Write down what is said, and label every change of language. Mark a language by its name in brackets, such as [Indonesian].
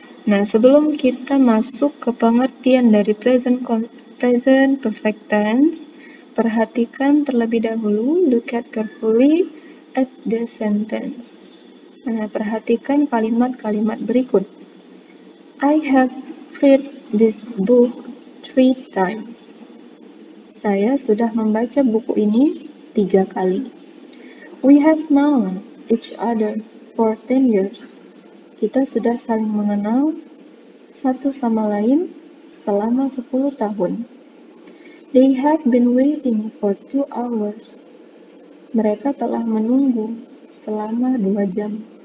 [Indonesian] Nah, sebelum kita masuk ke pengertian dari present perfect tense, perhatikan terlebih dahulu, [English] look at carefully at the sentence. [Indonesian] Nah, perhatikan kalimat-kalimat berikut. [English] I have read this book 3 times. [Indonesian] Saya sudah membaca buku ini 3 kali. [English] We have known each other for 10 years. [Indonesian] Kita sudah saling mengenal satu sama lain selama 10 tahun. [English] They have been waiting for 2 hours. [Indonesian] Mereka telah menunggu selama 2 jam.